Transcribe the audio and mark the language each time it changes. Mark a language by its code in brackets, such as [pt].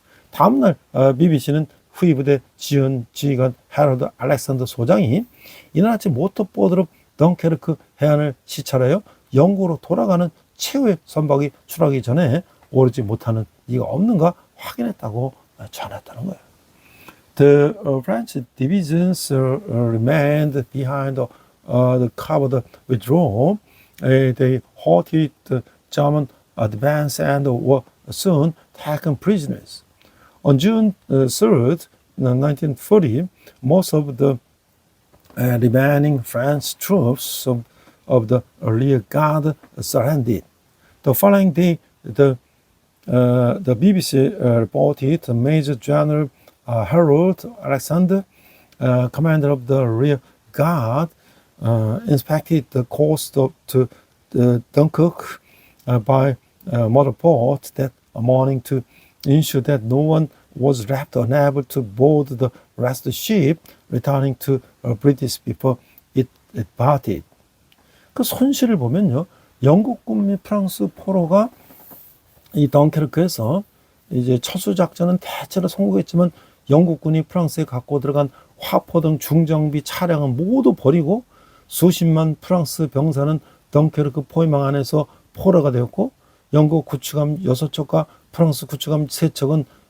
[ko] 다음날 BBC는 후위 부대 지휘관 헤럴드 알렉산더 소장이 이날 아침 모터보드로 덩케르크 해안을 시찰하여 영국으로 돌아가는 최후의 선박이 출항하기 전에 오르지 못하는 이가 없는가 확인했다고 전했다는 거예요. [en] The French divisions remained behind the covered withdrawal. They halted the German advance and were soon taken prisoners. On June 3rd, 1940, most of the remaining French troops of the rear guard surrendered. The following day, the BBC reported Major General Harold Alexander, commander of the rear guard, inspected the coast to Dunkirk by motorboat that morning to ensure that no one was left unable to board the rest of the ship, returning to British before it parted. [ko] 그 손실을 보면요, 영국군 및 프랑스 포로가 이 덩케르크에서 이제 철수 작전은 대체로 성공했지만 영국군이 프랑스에 갖고 들어간 화포 등 중장비 차량은 모두 버리고 수십만 프랑스 병사는 덩케르크 포위망 안에서 포로가 되었고 영국 구축함 6척과 프랑스 구축함 3척은